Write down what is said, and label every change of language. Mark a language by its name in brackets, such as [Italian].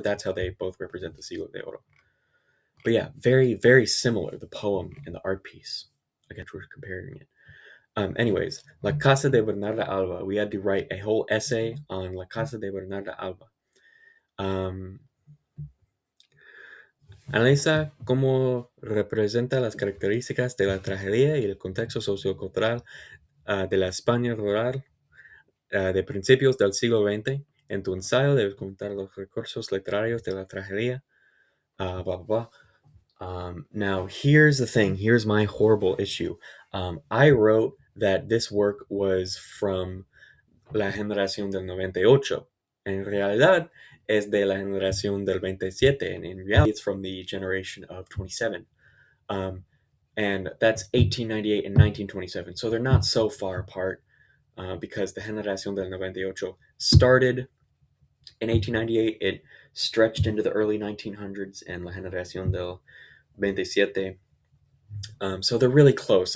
[English] That's how they both represent the Siglo de Oro. But yeah, very very similar, the poem and the art piece. I guess we're comparing it. Anyways, La Casa de Bernarda Alba. We had to write a whole essay on La Casa de Bernarda Alba. [Spanish] Analiza cómo representa las características de la tragedia y el contexto sociocultural de la España rural de principios del siglo XX. En tu ensayo debes contar los recursos literarios de la tragedia. [English] Blah, blah, blah. Now, here's the thing. Here's my horrible issue. I wrote that this work was from la generación del 98. [Spanish] En realidad, es de la generación del 27. [English] And in reality, it's from the generation of 27. And that's 1898 and 1927. So they're not so far apart because the generación del 98 started in 1898. It stretched into the early 1900s, and la generación del 27. So they're really close.